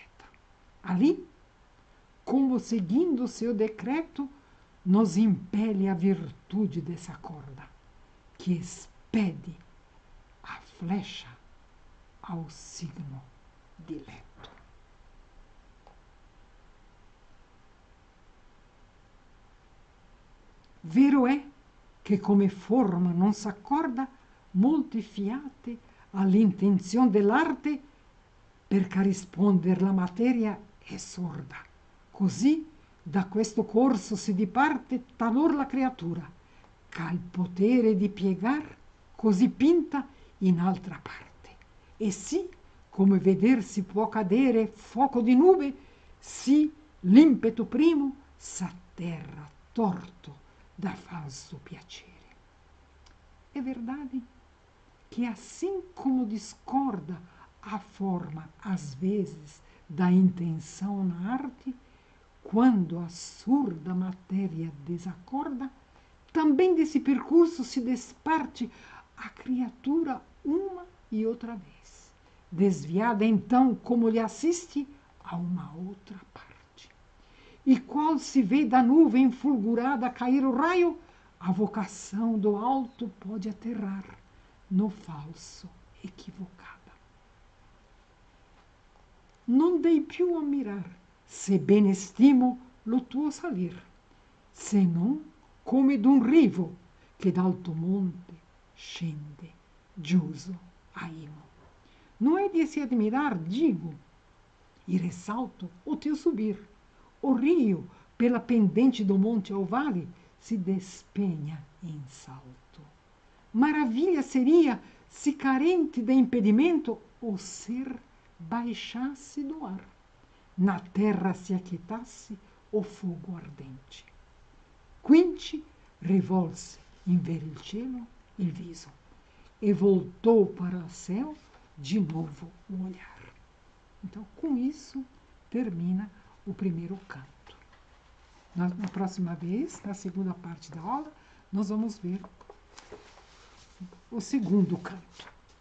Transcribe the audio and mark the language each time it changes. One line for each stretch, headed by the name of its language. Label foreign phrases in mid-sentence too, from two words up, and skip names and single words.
Portuguese: Ali, como seguindo seu decreto, nos impele a virtude dessa corda, que expede a flecha ao signo dileto.
Italian: Vero è che come forma non s'accorda molti fiate all'intenzione dell'arte, perché risponder la materia è sorda. Così da questo corso si diparte talor la creatura, c'ha il potere di piegar così pinta in altra parte. E sì, come veder si può cadere fuoco di nube, sì l'impeto primo s'atterra torto da falso piacere.
Portuguese: É verdade que assim como discorda a forma, às vezes, da intenção na arte, quando a surda matéria desacorda, também desse percurso se desparte a criatura uma e outra vez, desviada então, como lhe assiste, a uma outra parte. E qual se vê da nuvem fulgurada cair o raio, a vocação do alto pode aterrar no falso equivocada.
Italian: Non dei più a mirar, se ben estimo lo tuo salir, se non come d'un rivo che d'alto monte scende, giuso a imo.
Portuguese: Não é de se admirar, digo, e ressalto o teu subir. O rio, pela pendente do monte ao vale, se despenha em salto. Maravilha seria se, carente de impedimento, o ser baixasse do ar, na terra se aquietasse o fogo ardente.
Italian: Quinti rivolse in ver il cielo il viso
Portuguese: e voltou para o céu de novo o olhar. Então, com isso, termina o primeiro canto. Na próxima vez, na segunda parte da aula, nós vamos ver o segundo canto.